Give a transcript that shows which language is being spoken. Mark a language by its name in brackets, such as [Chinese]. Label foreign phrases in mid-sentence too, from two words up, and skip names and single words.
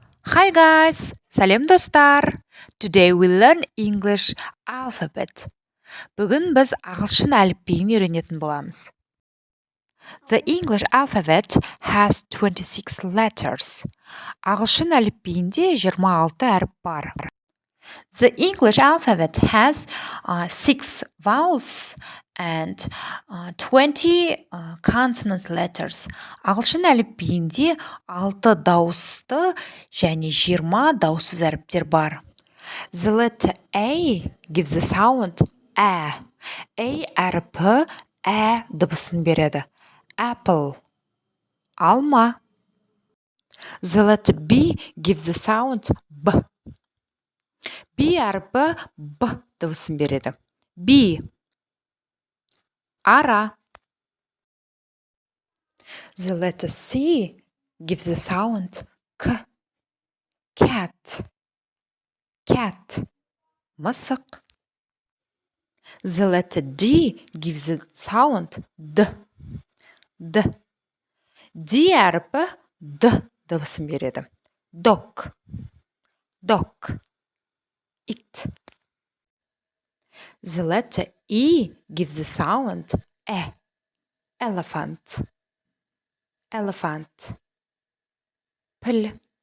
[English] Hi guys! [Kazakh] Сәлем достар! [English] Today we learn English alphabet. [Kazakh] Бүгін біз ағылшын әліпбиін үйренетін боламыз. [English] The English alphabet has 26 letters. [Kazakh] Ағылшын әліпбиінде 26 әріп бар. [English] The English alphabet has 6 vowels and 20 consonant letters. [Kazakh] Ағылшын әліпбиінде 6 дауысты және 20 дауыссыз әріптер бар. [English] The letter A gives the sound A. [Kazakh] A әріпі Ә дыбысын береді. [English] Apple, алма. The letter B gives the sound B. [Kazakh] B әріпі Б дыбысын береді. B, ара. [English] The letter C gives the sound K. Cat, cat, мысық. The letter D gives the sound D. D. [Kazakh] D әріпі D дыбысын береді. [English] Dog, dog, it. The letter E gives the sound E. Elephant, elephant, pil.